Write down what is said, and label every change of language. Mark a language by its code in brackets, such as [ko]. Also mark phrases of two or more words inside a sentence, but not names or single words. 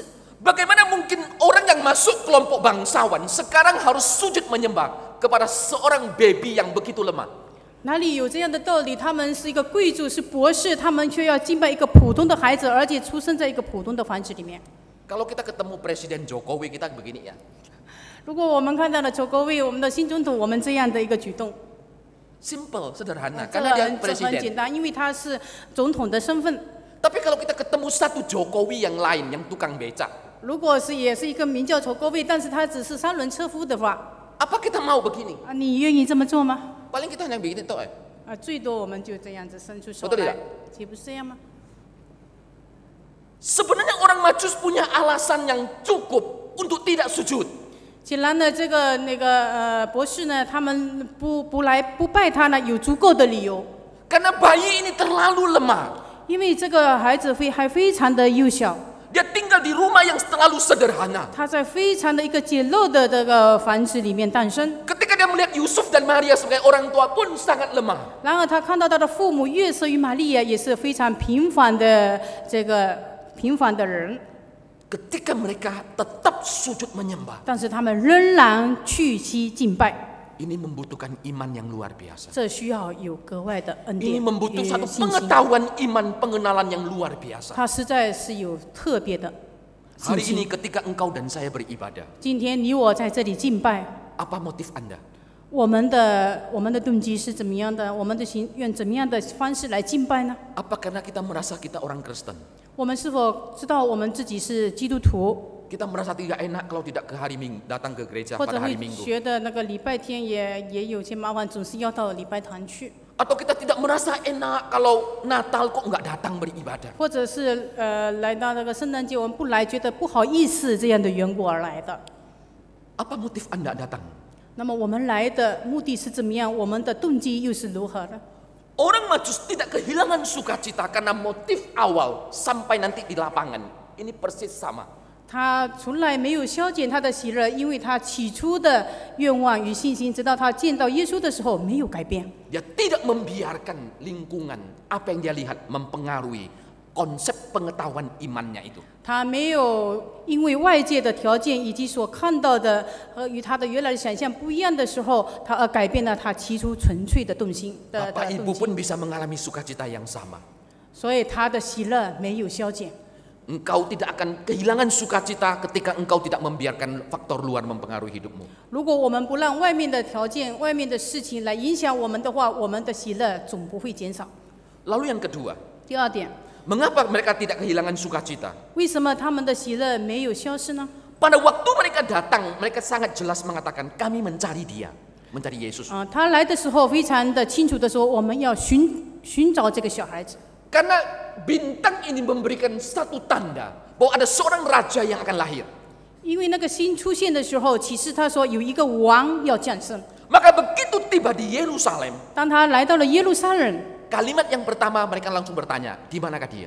[id] Bagaimana mungkin orang yang masuk kelompok bangsawan sekarang harus sujud menyembah kepada seorang baby yang begitu lemah? [zh] 哪里有这样的道理？他们是一个贵族，是博士，他们却要敬拜一个普通的孩子，而且出生在一个普通的房子里面。 [id] Kalau kita ketemu Presiden Jokowi, kita begini ya. [zh] 如果我们看到了周国卫，我们的新总统，我们这样的一个举动， [id] Simple, sederhana. [zh] 这 [id] Karena dia [zh] 很简 [id] presiden. [zh] 单，因为他是总统的身份。 [id] Tapi kalau kita ketemu satu Jokowi yang lain, yang tukang beca, [zh] 如果也是一个名叫周国卫，但是他只是三轮车夫的话， [id] apa kita mau begini? [zh] 你愿意这么做吗？ [id] Paling kita hanya begini toh. [zh] 最多我们就这样子伸出手 [id] Betul [zh] 来 [id] tidak?， [zh] 岂不是这样吗？ [id] Sebenarnya orang Majus punya alasan yang cukup untuk tidak sujud. [zh] 显然呢，博士呢，他们不拜他呢，有足够的理由， [id] Karena bayi ini terlalu lemah. [zh] 因为这个孩子还非常的幼小， [id] Dia tinggal di rumah yang terlalu sederhana. [zh] 他在非常的一个简陋的这个房子里面诞生。 [id] Ketika dia melihat Yusuf dan Maria sebagai orang tua pun sangat lemah. [zh] 然而他看到他的父母约瑟与玛利亚也是非常平凡的人， [id] Ketika mereka tetap sujud menyembah, [zh] 但是他们仍然去其敬拜， [id] ini membutuhkan iman yang luar biasa. [zh] 这需要有格外的恩 [id] Ini [zh] 典 [id] membutuhkan [zh] 与 [id] satu [zh] 信心。 [id] pengetahuan iman, pengenalan yang luar biasa. [zh] 他实在是有特别的。 信 [id] Hari ini [zh] 心。 [id] ketika engkau dan saya beribadah, [zh] 今天你我在这里敬拜， [id] apa motif Anda? [zh] 我们的动机是怎么样的？我们的心愿怎么样的方式来敬拜呢？ [id] Apa karena kita merasa kita orang Kristen? [zh] 我们是否知道我们自己是基督徒， [id] Kita merasa tidak enak kalau tidak ke hari Minggu, datang ke gereja [zh] 或 [id] pada [zh] 者会 [id] hari Minggu. [zh] 觉得那个礼拜天也有些麻烦，总是要到礼拜堂去， [id] Atau kita tidak merasa enak kalau Natal kok nggak datang beribadah. [zh] 或者是来到那个圣诞节我们不来，觉得不好意思这样的缘故而来的。 [id] Apa motif Anda datang? [zh] 那么我们来的目的是怎么样？我们的动机又是如何呢？ [id] Orang Majus tidak kehilangan sukacita karena motif awal sampai nanti di lapangan. Ini persis sama. [zh] 他从来没有消减他的喜乐，因为他起初的愿望与信心，直到他见到耶稣的时候没有改变。 [id] Dia tidak membiarkan lingkungan apa yang dia lihat mempengaruhi konsep pengetahuan imannya itu. [zh] 他没有因为外界的条件以及所看到的和与他的原来的想象不一样的时候，他而改变了他起初纯粹的动心的 [id] Bapak [zh] 动 [id] Ibu [zh] 机， [id] pun bisa mengalami sukacita yang sama. [zh] 所以他的喜乐没有消减。 [id] Engkau tidak akan kehilangan sukacita ketika engkau tidak membiarkan faktor luar mempengaruhi hidupmu. [zh] 如果我们不让外面的条件、外面的事情来影响我们的话，我们的喜乐总不会减少。 [id] Lalu yang kedua, [zh] 第二点， [id] mengapa mereka tidak kehilangan sukacita? [zh] 为什么他们的喜乐没有消失呢？ [id] Pada waktu mereka datang, mereka sangat jelas mengatakan, kami mencari dia, mencari Yesus. [zh] 他来的时候非常的清楚的说，我们要寻找这个小孩子。 [id] Karena bintang ini memberikan satu tanda bahwa ada seorang raja yang akan lahir. [zh] 因为那个星出现的时候，启示他说有一个王要降生。 [id] Maka begitu tiba di Yerusalem, [zh] 当他来到了耶路撒冷， [id] kalimat yang pertama mereka langsung bertanya, di manakah dia?